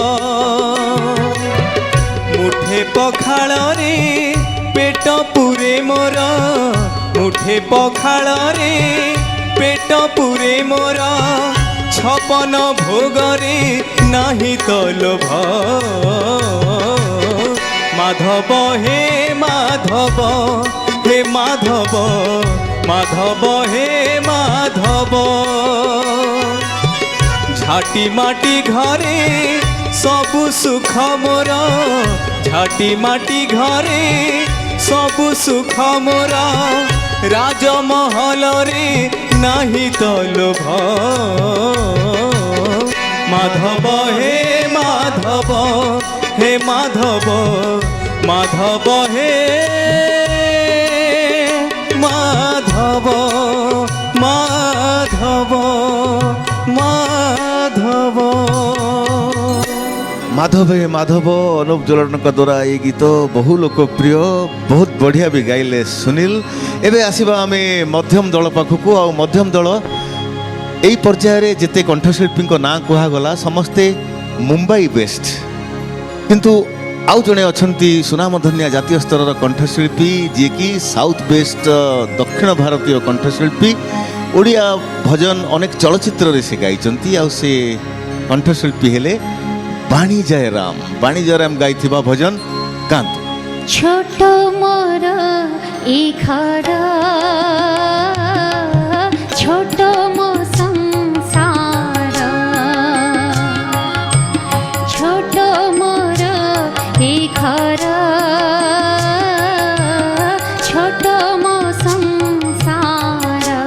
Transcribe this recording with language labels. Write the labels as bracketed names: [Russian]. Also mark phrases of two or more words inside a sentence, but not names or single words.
[Odia] ମୁଠେ ପଖାଳରେ ପେଟ ପୁରେ ମୋର, ମୁଠେ ପଖାଳରେ ପେଟ ପୁରେ ମୋର, ଛପନ ଭୋଗରେ ନାହିଁ ତ ଲୋଭ। ମାଧବ ହେ ମାଧବ, ହେ ମାଧବ, ମାଧବ ହେ ମାଧବ। ଝାଟି ମାଟି ଘରେ ସବୁ ସୁଖ ମୋର, ଝାଟି ମାଟି ଘରେ ସବୁ ସୁଖ ମୋର, ରାଜମହଲରେ ନାହିଁ ତ ଲୋଭ। ମାଧବ ହେ ମାଧବ, ହେ ମାଧବ, ମାଧବ ହେ ମାଧବ, ମାଧବ, ମାଧବ। ମାଧବେ ମାଧବ ଅନୁପ ଜଲୋଟଙ୍କ ଦ୍ୱାରା ଏଇ ଗୀତ ବହୁ ଲୋକପ୍ରିୟ, ବହୁତ ବଢ଼ିଆ ବି ଗାଇଲେ ସୁନୀଲ। ଏବେ ଆସିବା ଆମେ ମଧ୍ୟମ ଦଳ ପାଖକୁ। ଆଉ ମଧ୍ୟମ ଦଳ ଏଇ ପର୍ଯ୍ୟାୟରେ ଯେତେ କଣ୍ଠଶିଳ୍ପୀଙ୍କ ନାଁ କୁହାଗଲା ସମସ୍ତେ ମୁମ୍ବାଇ ବେଷ୍ଟ, କିନ୍ତୁ ଆଉ ଜଣେ ଅଛନ୍ତି ସୁନାମଧନ୍ୟା ଜାତୀୟ ସ୍ତରର କଣ୍ଠଶିଳ୍ପୀ, ଯିଏକି [English] south best [Odia] ଦକ୍ଷିଣ ଭାରତୀୟ କଣ୍ଠଶିଳ୍ପୀ। ଓଡ଼ିଆ ଭଜନ ଅନେକ ଚଳଚ୍ଚିତ୍ରରେ ସେ ଗାଇଛନ୍ତି। ଆଉ ସେ କଣ୍ଠଶିଳ୍ପୀ ହେଲେ ବାଣୀ ଜୟରାମ। ବାଣୀ ଜୟରାମ ଗାଇଥିବା ଭଜନ ଗାଆନ୍ତୁ। ଛୋଟ ମୋର ଏଇ ଘର, ଛୋଟ ମୋ ସଂସାର, ଛୋଟ ମୋର ଏଇ ଘର, ଛୋଟ ମୋ ସଂସାର।